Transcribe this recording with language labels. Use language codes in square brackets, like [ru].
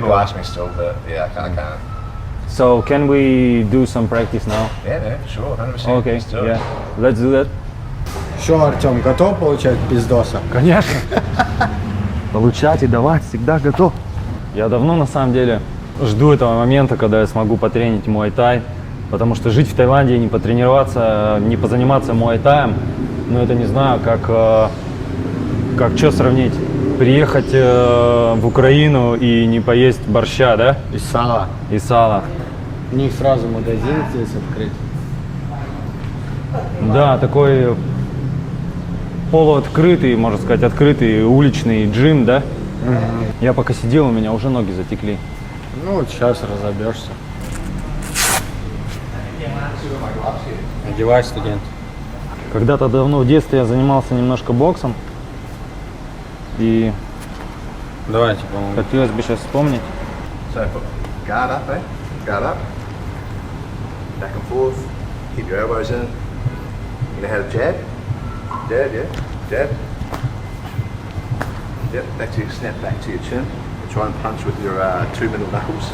[en] People ask me still, but I can't. So can we do some practice now? Yeah, for sure, 100%. Okay, let's do that. [ru] Что, Артем, готов получать пиздоса? Конечно. Получать и давать всегда готов. Я давно на самом деле жду этого момента, когда я смогу потренить Муай Тай, потому что жить в Таиланде и не потренироваться, не позаниматься Муай Таем, это не знаю, как что сравнить. Приехать в Украину и не поесть борща, да? И сало. И сало. У них сразу магазин здесь открыт. Да, такой полуоткрытый, можно сказать, открытый уличный джим, да? Я пока сидел, у меня уже ноги затекли. Ну, вот сейчас разобьешься. Одевай, студент. Когда-то давно в детстве я занимался немножко боксом. И Давайте помогу. хотелось бы сейчас вспомнить. [en] So put guard up, guard up, back and forth, keep your elbows in. You know how to jab? Jab, yeah. Jab. Yep, back to your snap back to your chin. Try and punch with your 2 middle knuckles.